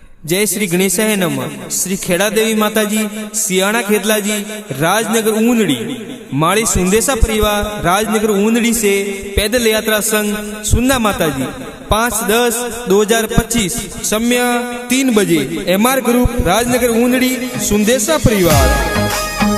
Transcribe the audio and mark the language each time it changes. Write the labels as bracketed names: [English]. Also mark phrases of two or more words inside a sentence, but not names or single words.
[Hindi] जय श्री गणेशाय नमः। श्री खेड़ा देवी माता जी, सियाणा खेतला जी, राजनगर ऊनड़ी, माड़ी सुंदेसा परिवार, राजनगर ऊनड़ी से पैदल यात्रा संघ सुन्ना माता जी 5/10/2025 समय 3 बजे। MR ग्रुप, राजनगर ऊनड़ी, सुंदेसा परिवार।